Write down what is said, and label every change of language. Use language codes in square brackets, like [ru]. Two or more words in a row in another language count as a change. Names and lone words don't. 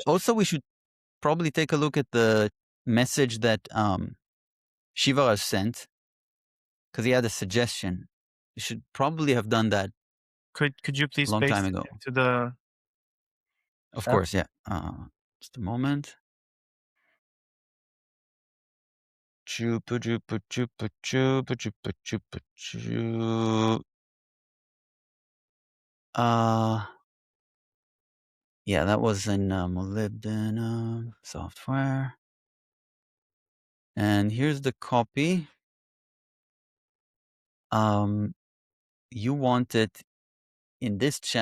[en] also we should probably take a look at the message that Shiva has sent because he had a suggestion. You should probably have done that could you a please long time paste it ago. into the Of chat? course, yeah. Just a moment. Chupa chupa chupa chupa chupa chupa chu. Yeah, that was in molybdenum software. And here's the copy. You want it in this chat.